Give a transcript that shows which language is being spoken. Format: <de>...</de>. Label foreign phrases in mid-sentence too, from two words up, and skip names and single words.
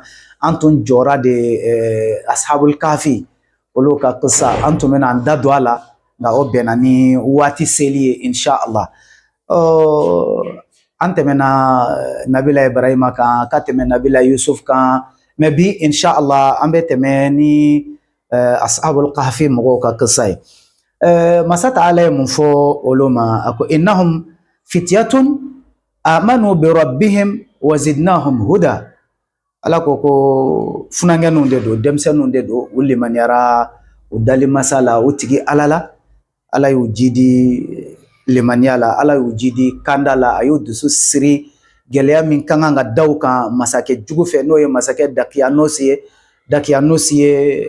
<bm>An tun jɔra de</bm> <ar>أصحاب الكهف</ar> <bm>olu ka kisa, an tun bɛna an da don a la, nka o bɛnna ni waati seli ye inshallah. An tɛmɛna Nabila Ibrahima kan, ka tɛmɛ Nabila Yusuf kan, mɛ bi inshallah an bɛ tɛmɛ ni</bm> <ar>أصحاب الكهف</ar> <bm>mɔgɔw ka kisa ye. Masa Taala ye mun fɔ olu ma? A ko</bm> <ar>إنهم فتية آمنوا بربهم وزدناهم هدى.</ar> <bm>Ala ko funankɛninw de do, denmisɛnninw de do, u limaniyara, u dali masala, u tigi ala la, ala y'u jidi limaniya la, ala y'u jidi kanda la, a y'u dusu siri gɛlɛya min ka kan ka da u kan masakɛ jugu fɛ, n'o ye masakɛ Dakiyanusi ye.</bm>